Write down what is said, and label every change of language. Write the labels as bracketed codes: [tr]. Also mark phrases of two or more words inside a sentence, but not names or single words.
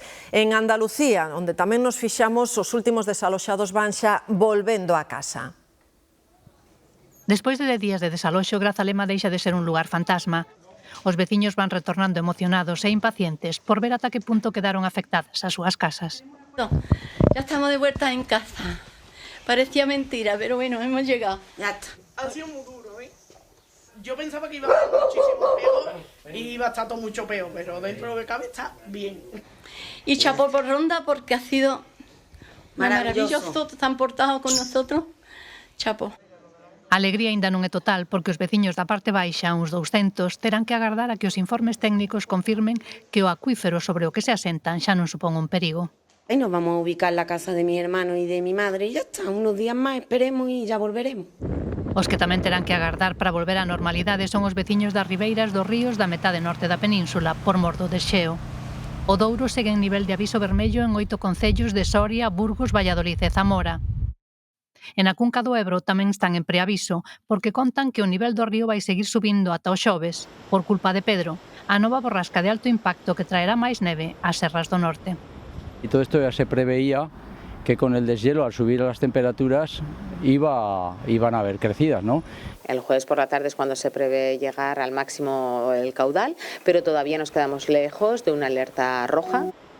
[gl] En Andalucía, onde tamén nos fixamos, os últimos desaloxados van xa volvendo a casa. Despois de 10 días de desaloxo, Grazalema deixa de ser un lugar fantasma. Os veciños van retornando emocionados e impacientes por ver ata que punto quedaron afectadas as súas casas. [es] Ya estamos de vuelta en casa. Parecía mentira, pero bueno, hemos llegado. Ya está. Ha sido muy duro, ¿eh? Yo pensaba que iba a ser muchísimo peor y iba a estar todo mucho peor, pero dentro de lo que cabe está bien. Y chapó por Ronda porque ha sido maravilloso. Se han portado con nosotros. Chapó. [gl] A alegría ainda non é total porque os veciños da parte baixa, uns 200, terán que agardar a que os informes técnicos confirmen que o acuífero sobre o que se asentan xa non supón un perigo. [es] Y nos vamos a ubicar en la casa de mi hermano y de mi madre y ya está, unos días más esperemos y ya volveremos. [gl] Os que tamén terán que agardar para volver á normalidade son os veciños das ribeiras dos ríos da metade norte da península, por mor do desxeo. O Douro segue en nivel de aviso vermello en 8 concellos de Soria, Burgos, Valladolid e Zamora. En a cunca do Ebro tamén están en preaviso, porque contan que o nivel do río vai seguir subindo ata o xoves, por culpa de Pedro, a nova borrasca de alto impacto que traerá máis neve ás serras do norte. [es] Y todo esto ya se preveía que con el deshielo, al subir las temperaturas, iban a haber crecidas, ¿no? El jueves por la tarde es cuando se prevé llegar al máximo el caudal, pero todavía nos quedamos lejos de una alerta roja.